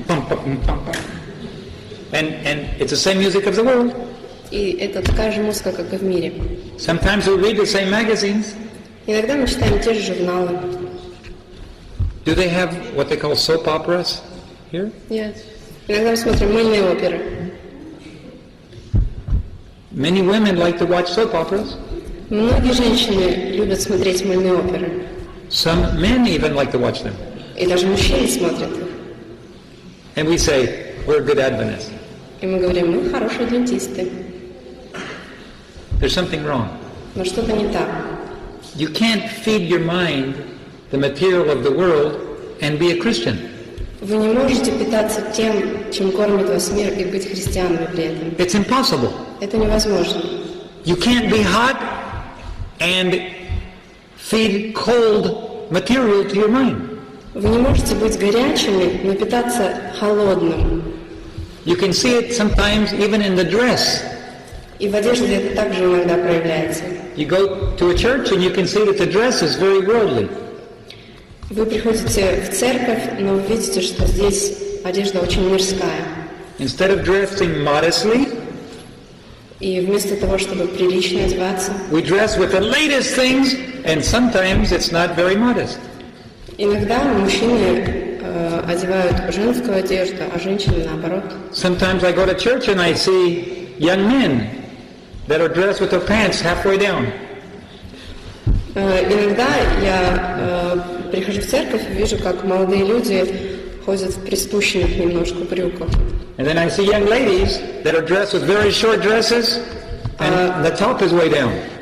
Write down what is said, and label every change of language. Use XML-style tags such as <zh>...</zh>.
<en>And it's the same music of the world.</en> <ru>И это такая же музыка, как и в мире.</ru> <en>Sometimes we read the same magazines.</en> <ru>Иногда мы читаем те же журналы.</ru> <en>Do they have what they call soap operas here?</en> <ru>Нет. Иногда мы смотрим мыльные оперы.</ru> <en>Many women like to watch soap operas.</en> <ru>Многие женщины любят смотреть мыльные оперы.</ru> <en>Some men even like to watch them.</en> <ru>И даже мужчины смотрят их.</ru> <en>And we say, we're good Adventists.</en> <ru>И мы говорим, мы хорошие адвентисты.</ru> <en>There's something wrong.</en> <ru>Но что-то не так.</ru> <en>You can't feed your mind the material of the world and be a Christian.</en> <ru>Вы не можете питаться тем, чем кормит вас мир, и быть христианами при этом.</ru> <en>It's impossible.</en> <ru>Это невозможно.</ru> <en>You can't be hot and feed cold material to your mind.</en> <ru>Вы не можете быть горячими, но питаться холодным.</ru> <en>You can see it sometimes even in the dress.</en> <ru>И в одежде это также иногда проявляется.</ru> <en>You go to a church and you can see that the dress is very worldly.</en> <ru>Вы приходите в церковь, но вы видите, что здесь одежда очень мирская.</ru> <en>Instead of dressing modestly,</en> <ru>И вместо того, чтобы прилично одеваться,</ru> <en>we dress with the latest things, and sometimes it's not very modest.</en> <ru>иногда мужчины одевают женскую одежду, а женщины наоборот.</ru> <en>Sometimes I go to church and I see young men that are dressed with their pants halfway down.</en> <ru>Иногда я прихожу в церковь и вижу, как молодые люди ходят в приспущенных немножко брюках.</ru> <en>And then I see young ladies that are dressed with very short dresses, and the top is way down.</en>